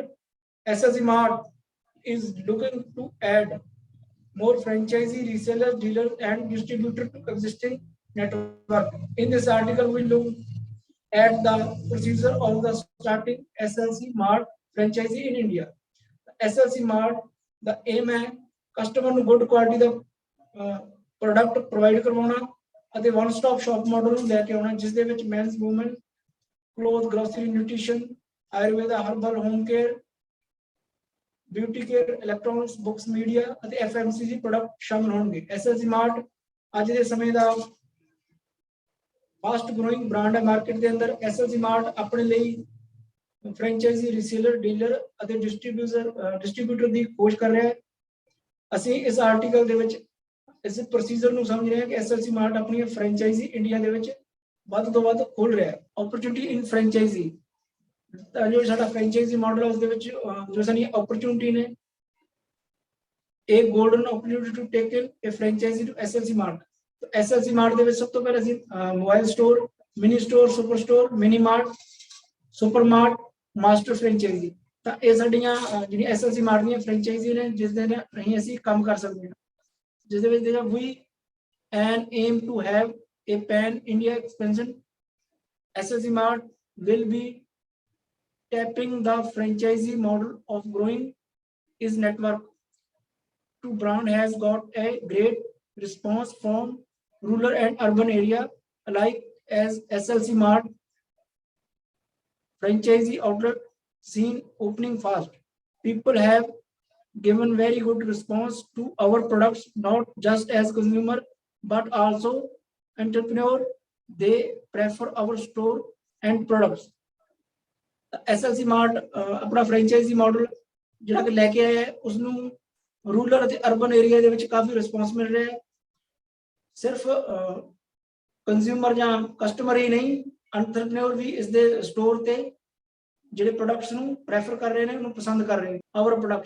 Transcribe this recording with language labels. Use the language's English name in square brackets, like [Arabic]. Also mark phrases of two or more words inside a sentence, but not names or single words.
[English] SLC Mart is looking to add more franchisee, resellers, dealers, and distributors to existing network. In this article, we look at the procedure of the starting SLC Mart franchisee in India. [Punjabi] SLC Mart, [English] the aim [Punjabi] है customer ਨੂੰ [English] good quality [Punjabi] ਦਾ [English] product provide [Punjabi] ਕਰਵਾਉਣਾ ਅਤੇ [English] one stop shop model [Punjabi] ਨੂੰ ਲੈ ਕੇ ਆਉਣਾ, ਜਿਸ ਦੇ ਵਿੱਚ [English] men's, women, clothes, grocery, nutrition, Ayurveda, herbal, home care, [Punjabi] ਬਿਊਟੀ ਕੇਅਰ, ਇਲੈਕਟ੍ਰੋਨਿਕਸ, ਬੁੱਕਸ, ਮੀਡੀਆ ਅਤੇ FMCG ਪ੍ਰੋਡਕਟ ਸ਼ਾਮਲ ਹੋਣਗੇ। SLC ਮਾਰਟ ਅੱਜ ਦੇ ਸਮੇਂ ਦਾ [English] fast growing brand [Punjabi] ਹੈ ਮਾਰਕੀਟ ਦੇ ਅੰਦਰ। SLC ਮਾਰਟ ਆਪਣੇ ਲਈ ਫਰੈਂਚਾਈਜ਼ੀ, ਰੀਸੇਲਰ, ਡੀਲਰ ਅਤੇ ਡਿਸਟ੍ਰੀਬਿਊਟਰ ਦੀ ਖੋਜ ਕਰ ਰਿਹਾ ਹੈ। ਅਸੀਂ ਇਸ ਆਰਟੀਕਲ ਦੇ ਵਿੱਚ ਇਸ ਪ੍ਰੋਸੀਜਰ ਨੂੰ ਸਮਝ ਰਹੇ ਹਾਂ ਕਿ SLC ਮਾਰਟ ਆਪਣੀ ਫਰੈਂਚਾਈਜ਼ੀ ਇੰਡੀਆ ਦੇ ਵਿੱਚ ਵੱਧ ਤੋਂ ਵੱਧ ਖੋਲ ਰਿਹਾ ਹੈ। [English] Opportunity in franchisee, [Punjabi] ਜੋ ਸਾਡਾ ਫਰੈਂਚਾਈਜ਼ੀ ਮਾਡਲ ਹੈ ਉਸਕੇ ਵਿਚ ਜੋ ਸਾਡੀ ਅਪਾਰਚੁਨਿਟੀ ਨੇ [English] a golden opportunity to take in a franchisee to SLC Mart. [Punjabi] ਤੋ SLC ਮਾਰਟ ਦੇ ਵਿਚ ਸਭ ਤੋਂ ਪਹਿਲੇ ਅਸੀਂ [English] mobile store, mini store, super store, mini mart, super mart, master franchisee, [Punjabi] ਤਾਂ ਇਹ ਸਾਡੀਆਂ ਜਿਹੜੀਆਂ SLC ਮਾਰਟ ਦੀਆਂ ਫਰੈਂਚਾਈਜ਼ੀ ਨੇ ਜਿਸ ਦੇ ਨਾਲ ਅਸੀਂ ਕੰਮ ਕਰ ਸਕਦੇ ਹਾਂ, ਜਿਸ ਦੇ ਵਿੱਚ ਜਿਹੜਾ ਵੀ [English] an aim to have a pan India expansion. SLC Mart will be tapping the franchisee model of growing its network. The brand has got a great response from rural and urban area alike, as SLC Mart franchisee outlet seen opening fast. People have given very good response to our products, not just as consumer but also entrepreneur. They prefer our store and products. [Punjabi] SLC ਮਾਰਟ ਆਪਣਾ ਫਰੈਂਚਾਈਜ਼ੀ ਮਾਡਲ ਜਿਹੜਾ ਕਿ ਲੈ ਕੇ ਆਇਆ ਹੈ, ਉਸਨੂੰ ਰੂਰਲ ਅਤੇ ਅਰਬਨ ਏਰੀਆ ਦੇ ਵਿੱਚ ਕਾਫੀ ਰਿਸਪੌਂਸ ਮਿਲ ਰਿਹਾ ਹੈ। ਸਿਰਫ ਕੰਜ਼ਿਊਮਰ ਜਾਂ ਕਸਟਮਰ ਹੀ ਨਹੀਂ, ਐਂਟਰਪ੍ਰੈਨਿਓਰ ਵੀ ਇਸ ਦੇ ਸਟੋਰ ਤੇ ਜਿਹੜੇ ਪ੍ਰੋਡਕਟਸ ਨੂੰ ਪ੍ਰੈਫਰ ਕਰ ਰਹੇ ਨੇ, ਉਹਨੂੰ ਪਸੰਦ ਕਰ ਰਹੇ ਨੇ [English] our products.